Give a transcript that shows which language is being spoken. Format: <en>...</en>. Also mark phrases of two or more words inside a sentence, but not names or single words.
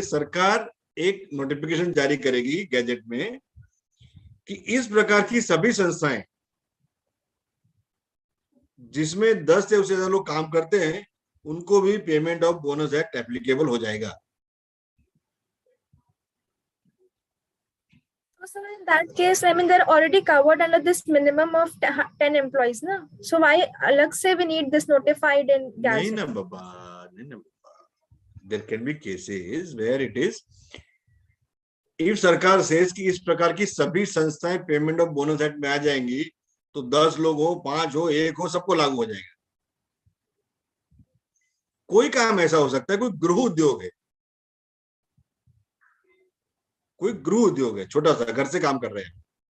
<hi>सरकार एक नोटिफिकेशन जारी करेगी गैजेट में कि इस प्रकार की सभी संस्थाएं जिसमें 10 से उससे ज्यादा लोग काम करते हैं उनको भी</hi> <en>payment of bonus act applicable</en> <hi>हो जाएगा.</hi> <en>So in that case, I mean, they're already covered under this minimum of 10 employees, na? So why</en> <hi>अलग से</hi> <en>we need this notified in gazette?</en> <hi>नहीं ना बाबा, नहीं ना बाबा.</hi> <en>There can be cases where it is, if</en> <hi>सरकार says कि इस प्रकार की सभी संस्थाएं</hi> <en>payment of bonus act</en> <hi>में आ जाएंगी तो 10 लोग हो, 5 हो, 1 हो, सबको लागू हो जाएगा. कोई काम ऐसा हो सकता है, कोई गृह उद्योग है, कोई गृह उद्योग है, छोटा सा घर से काम कर रहे हैं.</hi>